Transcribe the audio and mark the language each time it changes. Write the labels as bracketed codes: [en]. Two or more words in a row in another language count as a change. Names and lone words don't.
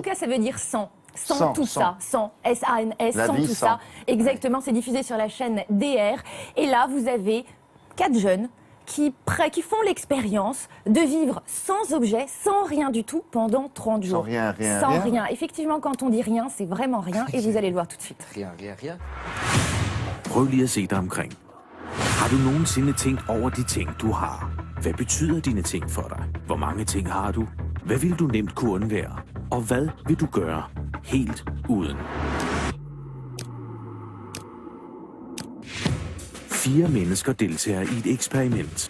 [fr] tout cas, ça veut dire sans tout ça, sans S-A-N-S, sans tout ça. Exactement, c'est diffusé sur la chaîne DR. Et là, vous avez 4 jeunes qui font l'expérience de vivre sans objet, sans rien du tout, pendant 30 jours. Sans rien. Effectivement, quand on dit rien, c'est vraiment rien. Et vous allez le voir tout de suite. Rien. [da] Prøv lige at se dig omkring. Har du nogensinde tænkt over de ting, du har? Hvad betyder dine ting for dig? Hvor mange ting har du? Hvad vil du nemt kunne undvære? Og hvad vil du gøre helt uden? 4 mennesker deltager i et eksperiment.